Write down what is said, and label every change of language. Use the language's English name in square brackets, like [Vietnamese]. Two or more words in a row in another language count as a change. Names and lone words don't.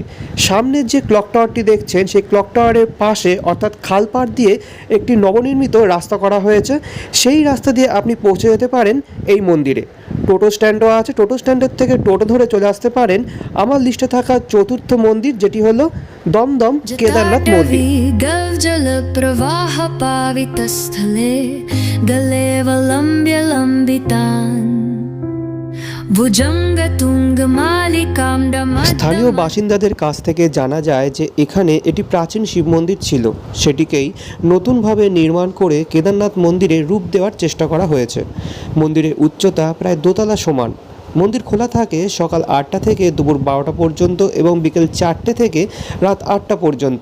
[Bangla] সামনের যে ক্লক টাওয়ারটি দেখছেন সেই ক্লক টাওয়ারের পাশে অর্থাৎ খালপাড় দিয়ে একটি নবনির্মিত রাস্তা করা হয়েছে। সেই রাস্তা দিয়ে আপনি পৌঁছে যেতে পারেন এই মন্দিরে। টোটো স্ট্যান্ডও আছে। টোটো স্ট্যান্ডের থেকে টোটো ধরে চলে আসতে পারেন আমার লিস্টে থাকা 4র্থ মন্দির, যেটি হলো দমদম কেদারনাথ মন্দির। [Sanskrit] जल प्रवाह पावित स्थले गलेवलम्ब्य लम्बितान् भुजंग तुंग मालिकां [Bangla] স্থানীয় বাসিন্দাদের কাছ থেকে জানা যায় যে এখানে এটি প্রাচীন শিব মন্দির ছিল, সেটিকেই নতুনভাবে নির্মাণ করে কেদারনাথ মন্দিরে রূপ দেওয়ার চেষ্টা করা হয়েছে। মন্দিরের উচ্চতা প্রায় দোতলা সমান। মন্দির খোলা থাকে সকাল 8টা থেকে দুপুর 12টা পর্যন্ত এবং বিকেল 4টে থেকে রাত 8টা পর্যন্ত।